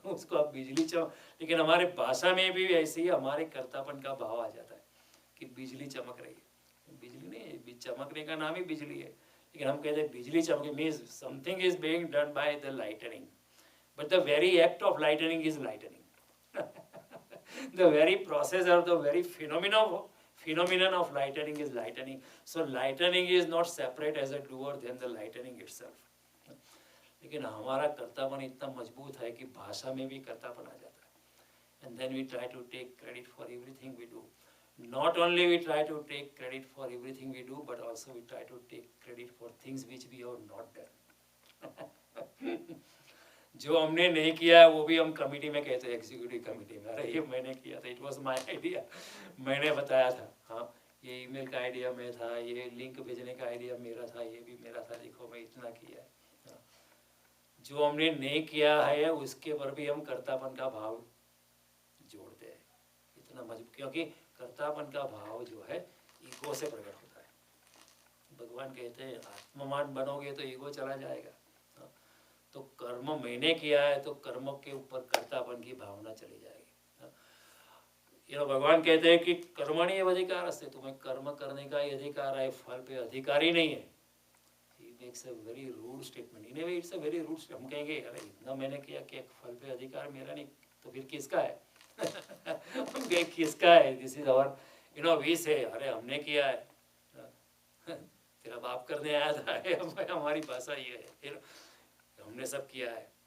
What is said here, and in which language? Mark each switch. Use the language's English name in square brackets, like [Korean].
[Hindi] उसको आप बिजली चमक, लेकिन हमारे भाषा में भी ऐसे ही हमारे कर्तापन का भाव आ जाता है कि बिजली चमक रही है. बिजली नहीं, चमकने का नाम ही बिजली है. लेकिन हम कहते हैं बिजली चमके, [English] Means something is being done by the lightning, but the very act of lightning is lightning. The very process or the very phenomenon of lightning is lightning. So lightning is not separate as a doer than the lightning itself. [Hindi] लेकिन हमारा कर्तापन इतना मजबूत है कि भाषा में भी कर्तापन आ जाता है. [English] And then we try to take credit for everything we do. Not only we try to take credit for everything we do, but also we try to take credit for things which we have not done. [Hindi] जो हमने नहीं किया है वो भी हम committee में कहते हैं, एग्जीक्यूटिव कमेटी में, अरे ये मैंने किया था, [English] it was my idea, [Hindi] मैंने बताया था, हाँ ये ईमेल का आइडिया मैं था, ये लिंक भेजने का आइडिया मेरा था, ये भी मेरा था, देखो मैं इतना किया है। हाँ। जो हमने नहीं किया है उसके पर भी हम कर्तापन का भाव जोड़ते हैं, इतना मजबूत, क्योंकि कर्तापन का भाव जो है ईगो से प्रकट होता है। भगवान कहते हैं आत्मवान बनोगे तो ईगो चला जाएगा। हाँ। तो कर्म मैंने किया है तो कर्म के ऊपर कर्तापन की भावना चली जाएगी। हाँ। ये भगवान कहते हैं कि कर्मणि एव अधिकार अस्ति, तुम्हें कर्म करने का ही अधिकार है, फल पे अधिकार ही नहीं है। [English] He makes a very rude statement. In a way, it's a very rude statement. [Hindi] हम कहेंगे अरे इतना मैंने किया कि फल पे अधिकार मेरा नहीं, तो फिर किसका है? हम कहें किसका है? [English] this is our we say, [Hindi] अरे हमने किया है, तेरा बाप करने आया था, हमारी भाषा ये है, फिर हमने सब किया है।